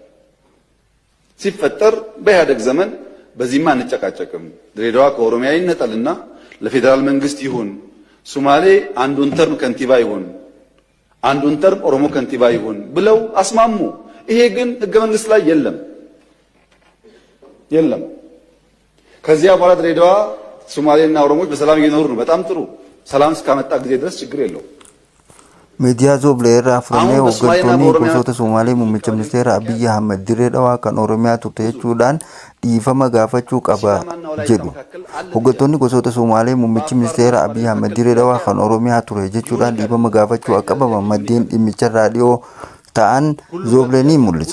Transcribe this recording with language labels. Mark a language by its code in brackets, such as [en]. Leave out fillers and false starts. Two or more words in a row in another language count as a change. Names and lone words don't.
[am] ሲፈጠር በኢህአደግ ዘመን በዚህማ አንጨቃጨቅም፣ ድሬዳዋ ከኦሮሚያ ይነጠልና ለፌዴራል መንግስት ይሁን፣ ሶማሌ አንዱን ተርም ከንቲባ ይሁን፣ አንዱን ተርም ኦሮሞ ከንቲባ ይሁን ብለው አስማሙ። ይሄ ግን ህገ መንግስት ላይ የለም። ከዚያ በኋላ ድሬዳዋ ሶማሌና ኦሮሞዎች በሰላም እየኖሩ ነው። በጣም ጥሩ። ሰላም እስካመጣ ጊዜ ድረስ ችግር የለው። [om] Meediyaa Zoobleerraa fudhannee hooggantoonni gosoota Somaalee muummicha ministeera Abiyyi Ahmed Direedhawaa kan Oromiyaa turte jechuudhaan dhiifama gaafachuu qaba jedhu. Hooggantoonni gosoota Somaalee muummichi ministeera Abiyyi Ahmed Direedhawaa kan Oromiyaa ture jechuudhaan dhiifama gaafachuu akka qaban maddeen dhimmicha raadiyoo ta'an Zoobleen mul'isa.